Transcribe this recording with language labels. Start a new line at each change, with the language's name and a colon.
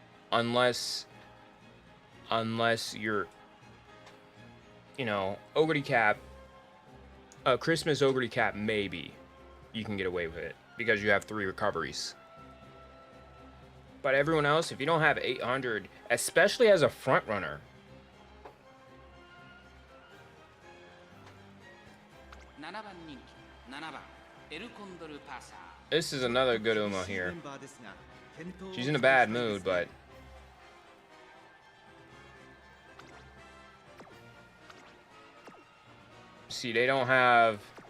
English: Unless you're, you know, Ogre Cap, Christmas Ogre Cap, maybe you can get away with it because you have 3 recoveries. But everyone else, if you don't have 800, especially as a front runner,
Japanese: 7番人気7番エルコンドルパーサー。
English: this is another good Uma here. She's in a bad mood, but see, they don't have.